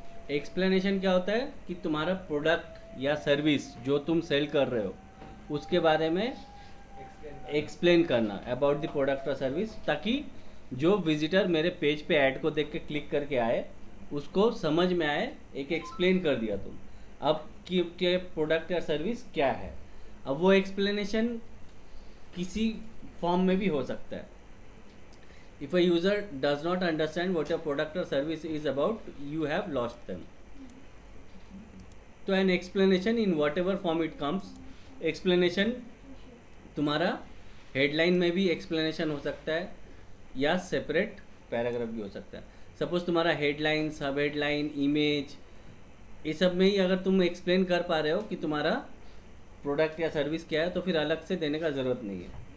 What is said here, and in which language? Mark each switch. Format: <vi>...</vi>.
<hi>Explanation क्या होता है कि तुम्हारा प्रोडक्ट या सर्विस जो तुम सेल कर रहे हो उसके बारे में एक्सप्लेन करना, अबाउट द प्रोडक्ट और सर्विस, ताकि जो विजिटर मेरे पेज पे ऐड को देख के क्लिक करके आए उसको समझ में आए। एक एक्सप्लेन कर दिया तुम अब कि प्रोडक्ट या सर्विस क्या है। अब वो एक्सप्लेनेशन किसी फॉर्म में भी हो सकता है।</hi> <en>If a user does not understand what your product or service is about, you have lost them.</en> <hi>तो</hi> <en>an explanation in whatever form it comes,</en> <hi>explanation तुम्हारा हेडलाइन में भी एक्सप्लेनेशन हो सकता है या सेपरेट पैराग्राफ भी हो सकता है। सपोज तुम्हारा हेडलाइन, सब हेडलाइन, इमेज, ये सब में ही अगर तुम एक्सप्लेन कर पा रहे हो कि तुम्हारा प्रोडक्ट या सर्विस क्या है, तो फिर अलग से देने का ज़रूरत नहीं है।</hi>